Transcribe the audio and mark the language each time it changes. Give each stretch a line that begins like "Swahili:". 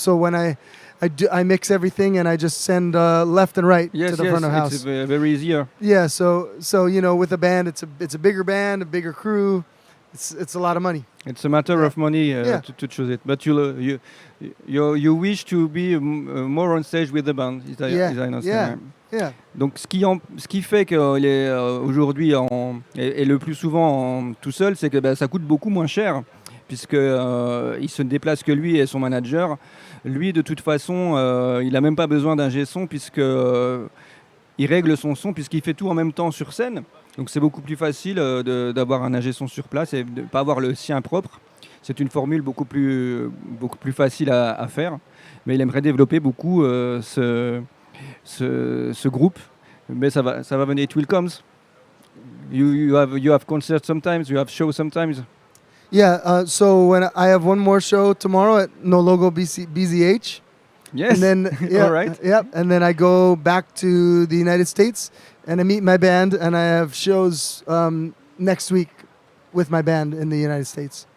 English: So when I mix everything and I just send left and right to the front of house. It's very easier. Yeah, so with a band, it's a bigger band, a bigger crew. It's a lot of money. It's a matter of money Yeah. to choose it. But you wish to be more on stage with the band. Is I understand. Yeah.
French: Donc ce qui fait qu'il est aujourd'hui et le plus souvent tout seul, c'est que ça coûte beaucoup moins cher puisque il se déplace que lui et son manager. Lui, de toute façon, il n'a même pas besoin d'un G-son puisque il règle son son puisqu'il fait tout en même temps sur scène. Donc c'est beaucoup plus facile d'avoir un ingé son sur place et de ne pas avoir le sien propre. C'est une formule beaucoup plus facile à faire. Mais il aimerait développer beaucoup ce groupe. Mais ça va venir.
English: It will come. You have concerts sometimes. You have shows sometimes. Yeah. So when I have one more show tomorrow at No Logo BZH. Yes. And then All right. Yep. And then I go back to the United States and I meet my band and I have shows next week with my band in the United States.